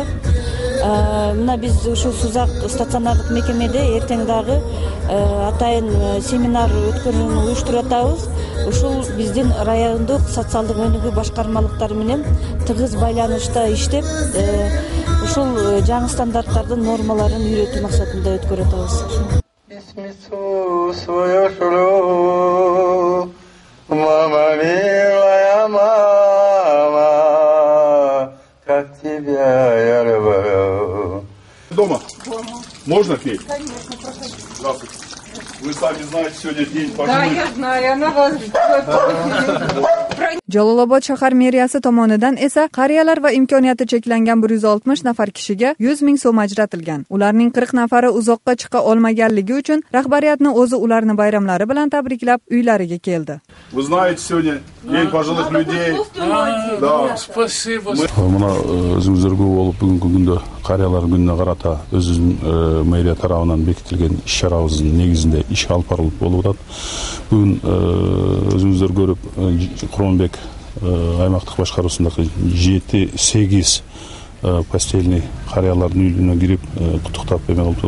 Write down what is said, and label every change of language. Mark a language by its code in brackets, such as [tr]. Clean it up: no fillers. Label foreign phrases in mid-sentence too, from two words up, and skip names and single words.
[ky] Мына биз ушул Сузак стационардык мекемеде эртең дагы атайын семинар өткөрүүнү уюштуруп атабыз. Ушул биздин райондук социалдык өнүгүү башкармалыктары менен тыгыз байланышта иштеп, ушул жаңы стандарттардын нормаларын үйрөтүү максатында өткөрүп атабыз. [ru] Дома? Можно к ней? Здравствуйте. Вы сами знаете, сегодня день пожилых. Да, я знаю, она вас... [uz] Jalolobod shahar meriyasi tomonidan esa qariyalar va imkoniyati cheklangan 160 nafar kishiga 100 ming so'm ajratilgan. Ularning 40 nafari uzoqqa chiqa olmaganligi uchun rahbariyatni o'zi ularni bayramlari bilan tabriklab uylariga keldi. [ru] Вы знаете, сегодня день пожилых людей. Да, спасибо. [ky] Мына өзүңүздөргө болуп бүгүнкү күндө карыялар күнүнө карата өзүнүн мэрия тарабынан бекитилген иш-чарабыздын негизинде иш алып барылып болуп атат. Бүгүн өзүңүздөр көрүп Куронбек аймактык башкаруусундагы 7-8 постельный карыялардын үйлөрүнө кирип куттуктап эме кылды.